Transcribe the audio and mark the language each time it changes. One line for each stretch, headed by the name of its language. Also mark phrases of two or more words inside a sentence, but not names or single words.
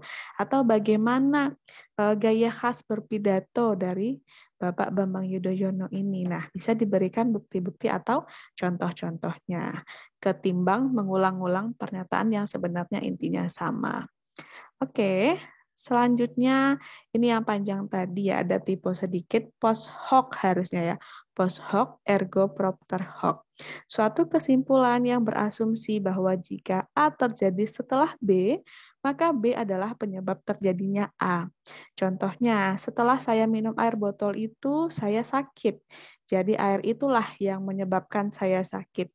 Indonesian: Atau bagaimana gaya khas berpidato dari Bapak Bambang Yudhoyono ini. Nah, bisa diberikan bukti-bukti atau contoh-contohnya, ketimbang mengulang-ulang pernyataan yang sebenarnya intinya sama. Oke, selanjutnya ini yang panjang tadi ya, ada typo sedikit,
Latin: post hoc
Indonesian: harusnya ya.
Latin: Post hoc ergo propter hoc.
Indonesian: Suatu kesimpulan yang berasumsi bahwa jika A terjadi setelah B, maka B adalah penyebab terjadinya A. Contohnya, setelah saya minum air botol itu, saya sakit. Jadi air itulah yang menyebabkan saya sakit.